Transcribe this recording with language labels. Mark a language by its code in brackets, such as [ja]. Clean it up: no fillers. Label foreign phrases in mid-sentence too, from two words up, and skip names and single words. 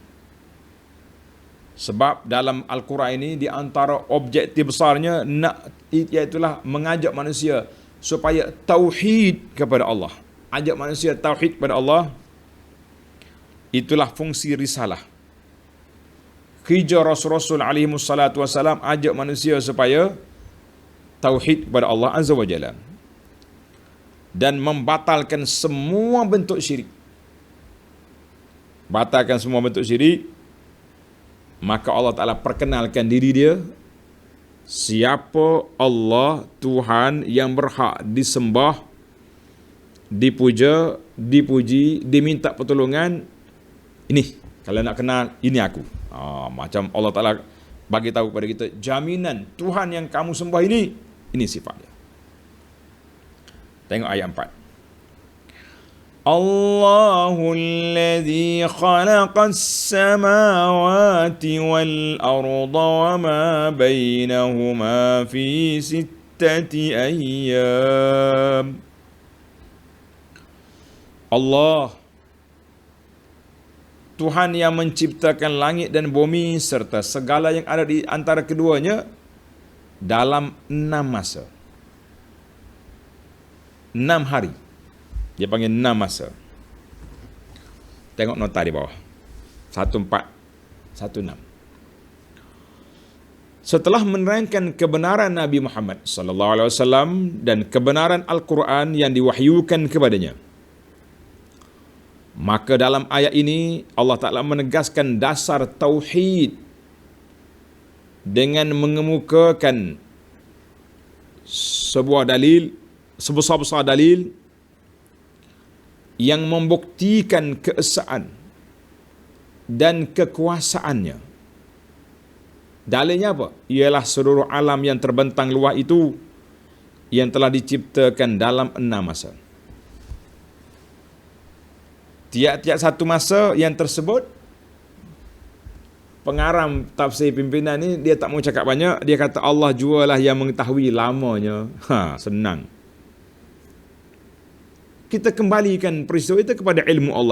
[ms] Sebab dalam Al-Quran ini di antara objektif besarnya iaitulah mengajak manusia supaya tauhid kepada Allah. Ajak manusia tauhid kepada Allah. Itulah fungsi risalah. Hijrah Rasul-Rasul [ar] عليه والصلاة والسلام [ms] ajak manusia supaya tauhid kepada Allah [ar] عز وجل [ms] dan membatalkan semua bentuk syirik. Batalkan semua bentuk syirik. Maka [ar] الله تعالى [ms] perkenalkan diri dia, siapa Allah Tuhan yang berhak disembah, dipuja, dipuji, diminta pertolongan. Ini, kalau nak kenal, ini aku. Macam [ar] الله تعالى [ms] bagi tahu kepada kita, jaminan Tuhan yang kamu sembah ini sifat dia. Tengok ayat 4. [ar] الله الذي خلق السماوات والأرض وما بينهما في 6 أيام. [ms] Allah, Tuhan yang menciptakan langit dan bumi serta segala yang ada di antara keduanya dalam 6 masa. 6 hari. Dia panggil 6 masa. Tengok nota di bawah. 1416. Setelah menerangkan kebenaran Nabi Muhammad [ar] صلى الله عليه وسلم [ms] dan kebenaran Al-Quran yang diwahyukan kepadanya, maka dalam ayat ini [ar] الله تعالى [ms] menegaskan dasar tauhid dengan mengemukakan sebuah dalil, sebesar-besar dalil yang membuktikan keesaan dan kekuasaannya. Dalilnya apa? Ialah seluruh alam yang terbentang luas itu yang telah diciptakan dalam 6 masa. Tiap-tiap satu masa yang tersebut, pengarang tafsir pimpinan ni dia tak mau cakap banyak, dia kata Allah jualah yang mengetahui lamanya. Senang. Kita kembalikan peristiwa itu kepada ilmu Allah.